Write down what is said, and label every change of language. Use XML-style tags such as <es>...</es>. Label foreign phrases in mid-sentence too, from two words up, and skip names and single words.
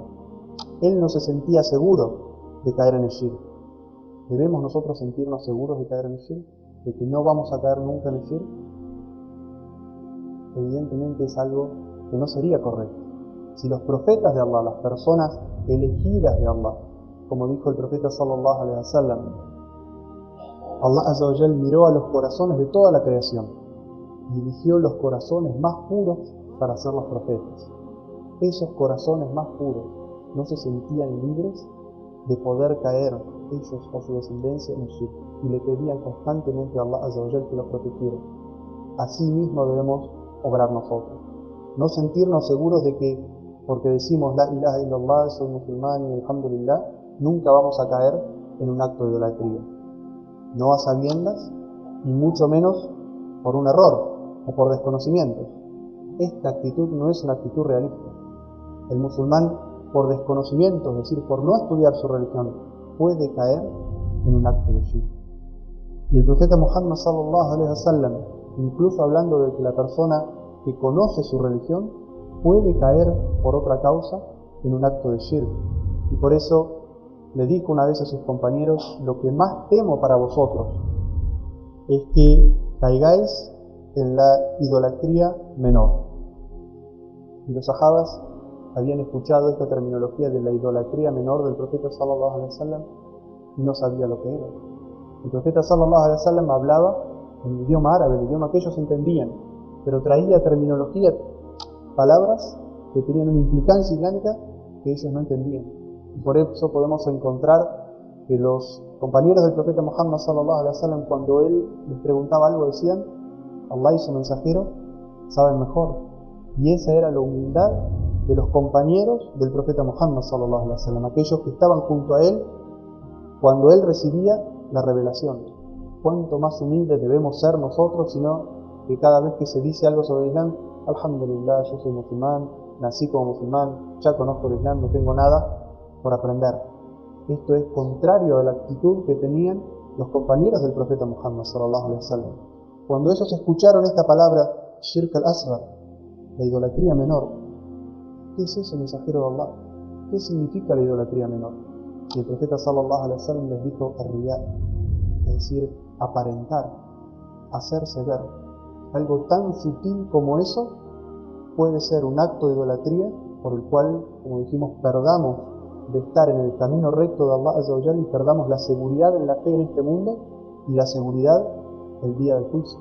<es>Él no se sentía seguro de caer en el shirk. ¿Debemos nosotros sentirnos seguros de caer en el shirk? ¿De que no vamos a caer nunca en el shirk? Evidentemente es algo que no sería correcto. Si los profetas de Allah, las personas elegidas de Allah, como dijo el profeta</es> <ar>صلى الله عليه وسلم, الله عز وجل</ar> <es>miró a los corazones de toda la creación y eligió los corazones más puros para ser los profetas. Esos corazones más puros no se sentían libres de poder caer ellos o su descendencia en shirk y le pedían constantemente a</es> <ar>الله عز وجل</ar> <es>que los protegiera. Así mismo debemos obrar nosotros. No sentirnos seguros de que porque decimos</es> <ar>لا إله إلا الله,</ar> <es>soy musulmán y alhamdulillah, nunca vamos a caer en un acto de idolatría. No a sabiendas y mucho menos por un error o por desconocimiento. Esta actitud no es una actitud realista. El musulmán, por desconocimiento, es decir, por no estudiar su religión, puede caer en un acto de shirk. Y el profeta Muhammad</es> <ar>صلى الله عليه وسلم,</ar> <es>incluso hablando de que la persona que conoce su religión puede caer por otra causa en un acto de shirk. Y por eso le dijo una vez a sus compañeros, lo que más temo para vosotros es que caigáis en la idolatría menor. Y los sahabas habían escuchado esta terminología de la idolatría menor del profeta</es> <ar>صلى الله عليه وسلم</ar> <es>y no sabía lo que era. El profeta</es> <ar>صلى الله عليه وسلم</ar> <es>hablaba en el idioma árabe, el idioma que ellos entendían, pero traía terminología, palabras que tenían una implicancia islámica que ellos no entendían. Y por eso podemos encontrar que los compañeros del profeta Muhammad</es> <ar>صلى الله عليه وسلم,</ar> <es>cuando él les preguntaba algo, decían: Allah y su mensajero saben mejor. Y esa era la humildad de los compañeros del profeta Muhammad</es> <ar>صلى الله عليه وسلم,</ar> <es>aquellos que estaban junto a él cuando él recibía la revelación. Cuánto más humildes debemos ser nosotros, sino que cada vez que se dice algo sobre el Islam, alhamdulillah, yo soy musulmán, nací como musulmán, ya conozco el Islam, no tengo nada por aprender. Esto es contrario a la actitud que tenían los compañeros del profeta Muhammad</es> <ar>صلى الله عليه وسلم.</ar> <es>Cuando ellos escucharon esta palabra,</es> <ar>الشرك الأصغر,</ar> <es>la idolatría menor, ¿qué es eso, mensajero de Allah? ¿Qué significa la idolatría menor? Y el profeta</es> <ar>صلى الله عليه وسلم</ar> <es>les dijo ar-riya, es decir, aparentar, hacerse ver. Algo tan sutil como eso puede ser un acto de idolatría por el cual, como dijimos, perdamos de estar en el camino recto de</es> <ar>الله عز وجل</ar> <es>y perdamos la seguridad en la fe en este mundo y la seguridad el día del juicio.</es>